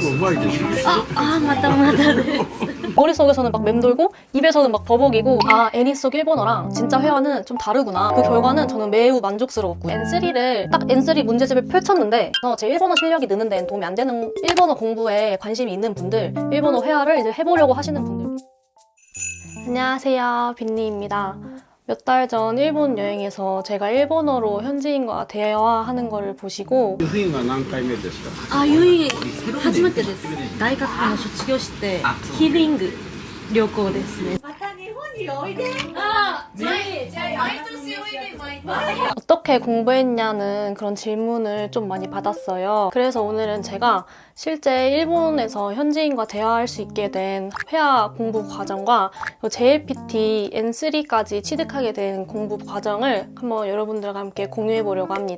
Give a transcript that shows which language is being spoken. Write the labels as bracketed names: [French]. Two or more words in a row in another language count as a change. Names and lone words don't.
[Japanese] 怖いですよ。 [Korean] 맞다 맞다. 머릿속에서는 막 맴돌고 입에서는 막 버벅이고 애니 속 일본어랑 진짜 회화는 좀 다르구나. 그 결과는 저는 매우 만족스러웠고 N3를 딱 N3 문제집을 펼쳤는데 제 일본어 실력이 느는 데는 도움이 안 되는 일본어 공부에 관심이 있는 분들, 일본어 회화를 이제 해보려고 하시는 분들. 안녕하세요, 빈니입니다. 몇 달 전 일본 여행에서 제가 일본어로 현지인과 대화하는 거를 보시고 [Japanese] 冬は何回目ですか？ゆい初めてです。大学の卒業してヒーリング旅行ですね。また日本においで。毎年おいで毎年。 [Korean] 어떻게 공부했냐는 그런 질문을 좀 많이 받았어요. 그래서 오늘은 제가 실제 일본에서 현지인과 대화할 수 있게 된 회화 공부 과정과 JLPT N3까지 취득하게 된 공부 과정을 한번 여러분들과 함께 공유해 보려고 합니다.